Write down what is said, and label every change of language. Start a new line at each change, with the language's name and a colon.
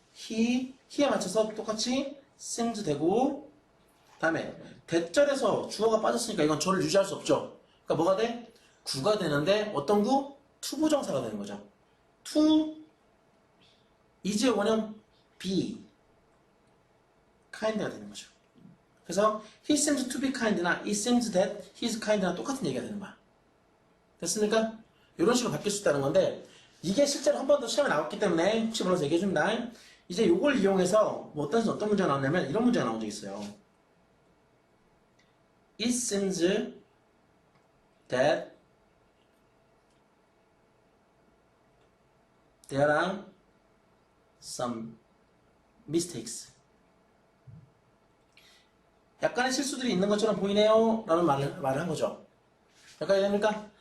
Korean: he에 맞춰서 똑같이 seems 되고 다음에 대절에서 주어가 빠졌으니까 이건 절을 유지할 수 없죠. 그러니까 뭐가 돼? 구가 되는데 어떤 구? 투부정사가 되는 거죠. to is 원형 be kind가 되는 거죠.
English: 그래서 he seems to be kind나 it seems that he is kind나
Korean: 똑같은 얘기가 되는 거야. 됐습니까? 이런 식으로 바뀔 수 있다는 건데 이게 실제로 한 번 더 시험에 나왔기 때문에 혹시 몰라서 얘기해 줍니다. 이제 이걸 이용해서 뭐 어떤 문제가 나오냐면 이런 문제가 나온 적이 있어요.
English: It seems that there are some mistakes.
Korean: 약간의 실수들이 있는 것처럼 보이네요 라는 말을 한 거죠. 약간 이해됩니까?